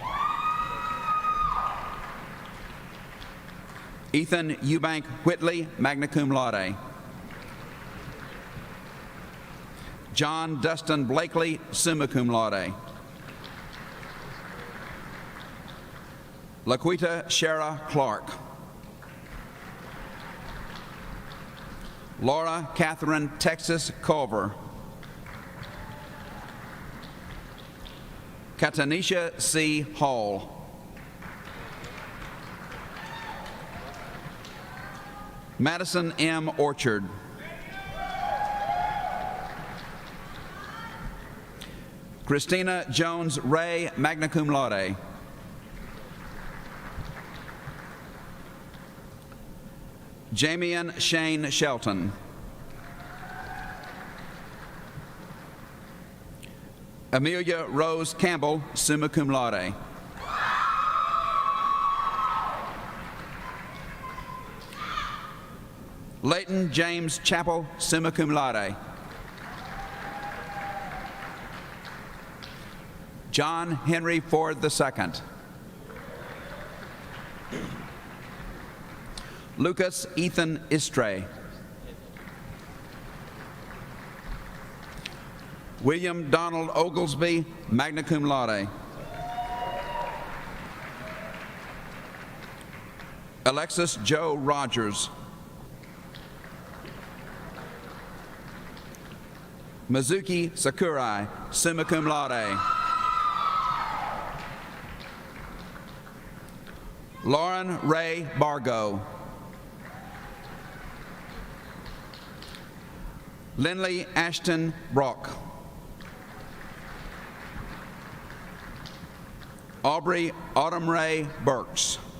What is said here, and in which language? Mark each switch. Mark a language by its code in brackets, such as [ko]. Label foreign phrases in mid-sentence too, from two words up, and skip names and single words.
[en] Ethan Eubank Whitley, [la] magna cum laude. [en] John Dustin Blakely, [la] summa cum laude. [en] Laquita Shara Clark. Laura Catherine Texas Culver. Katanisha C. Hall. Madison M. Orchard. Christina Jones Ray, [la] magna cum laude. [en] Jamian Shane Shelton. Amelia Rose Campbell, [la] summa cum laude. [en] Leighton James Chappell, [la] summa cum laude. [en] John Henry Ford II. Lucas Ethan Istray. William Donald Oglesby, [la] magna cum laude. [en] Alexis Joe Rogers. Mizuki Sakurai, [la] summa cum laude. [en] Lauren Ray Bargo. Lindley Ashton Brock. Aubrey Autumn Ray Burks.